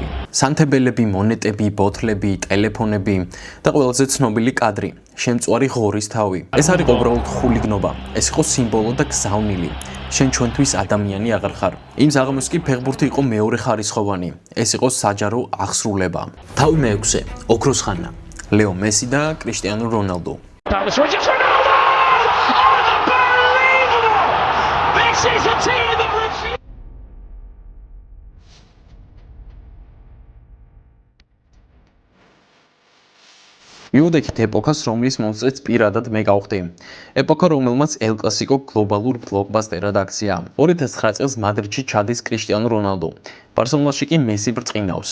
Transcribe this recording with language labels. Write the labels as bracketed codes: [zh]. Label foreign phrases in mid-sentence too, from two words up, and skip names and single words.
[ka] სანთებელები, მონეტები, ბოთლები, ტელეფონები და ყველაზე ცნობილი კადრი, შემწვარი ღორის თავი. ეს არ იყო უბრალოდ ხულიგნობა, ეს იყო სიმბოლო და გზავნილი. შენ ჩვენთვის ადამიანი აღარ ხარ. იმ საღამოს კი ფეხბურთი იყო მეორე ხარისხოვანი. ეს იყო საჯარო აღსრულება. თავი მეექვსე, ოქროს ხანა, ლეო მესი და კრისტიანო რონალდო. [en] Down the switch, it's Ronaldo! Unbelievable! This is a team that refused. [ka] მივდექით ეპოქას, რომლის მომწეც პირადად მე გავხდი. ეპოქა, რომელმაც ელ კლასიკო გლობალურ ბლოკბასტერად აქცია. 2009 წელს მადრიდში ჩადის კრისტიანო რონალდო. ბარსელონაში კი მესი ბრწყინავს.